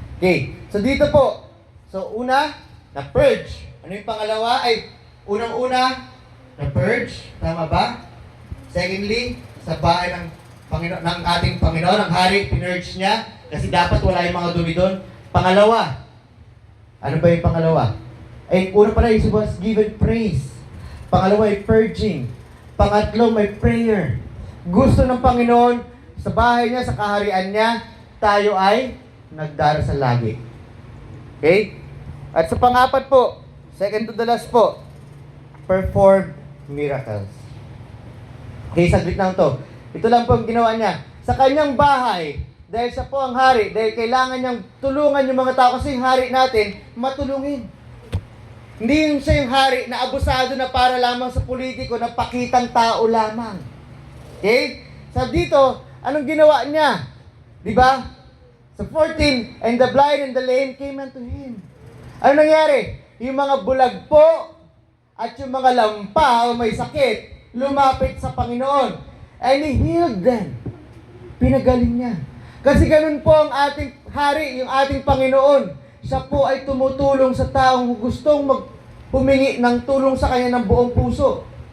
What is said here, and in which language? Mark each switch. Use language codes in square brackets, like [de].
[tl] Okay, so dito po. So una, na-purge. Ano yung pangalawa? Unang-una, na-purge. Tama ba? Secondly, sa bahay ng ating Panginoon, ang hari, pinurge niya. Kasi dapat wala yung mga dumi doon. Pangalawa, ano ba yung pangalawa? Una pala, [en] he was given praise. [tl] Pangalawa ay purging. Pangatlo, may prayer. Gusto ng Panginoon, sa bahay niya, sa kaharian niya, tayo ay nagdarasal lagi. Okay? At sa pangapat po, [en] second to the last [tl] po, [en] performed miracles. [tl] Okay, saglit lang to. Ito lang po ang ginawa niya. Sa kanyang bahay, dahil siya po ang hari, dahil kailangan niyang tulungan yung mga tao kasi yung hari natin, matulungin. Hindi yung siya yung hari na abusado na para lamang sa politiko na pakitang tao lamang. Okay? Sa dito, anong ginawa niya? Di ba? [en] Sa 14, and the blind and the lame came unto him. [tl] Ano nangyari? Yung mga bulag po at yung mga lampa o may sakit, lumapit sa Panginoon. [en] And He healed them. [tl] Pinagaling niya. Kasi ganun po ang ating hari, yung ating Panginoon. Siya po ay tumutulong sa taong gustong humingi ng tulong sa kanya ng buong puso.